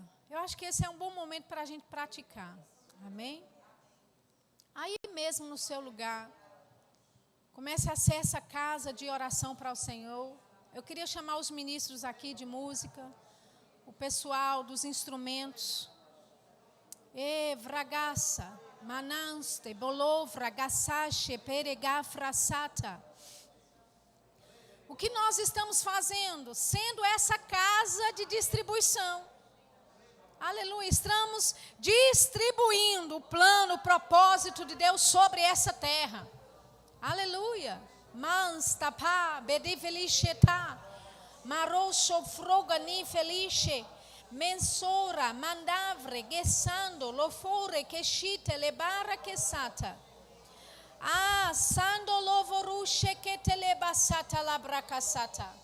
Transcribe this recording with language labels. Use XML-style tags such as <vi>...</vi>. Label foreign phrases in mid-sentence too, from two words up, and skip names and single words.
<pt>Eu acho que esse é um bom momento para a gente praticar. Amém? Aí mesmo no seu lugar, comece a ser essa casa de oração para o Senhor. Eu queria chamar os ministros aqui de música, o pessoal dos instrumentos. Vragaça, mananste, bolovra, gassache, peregafrasata. O que nós estamos fazendo? Sendo essa casa de distribuição. Aleluia, estamos distribuindo o plano, o propósito de Deus sobre essa terra. Aleluia. Mans tapa bedi felice ta maroso frogani felice Mensora, mandavre, gesando, lofore, keshite, lebara, kesata. Ah, sando lovorushe, ketelebasata, labrakasata.</pt>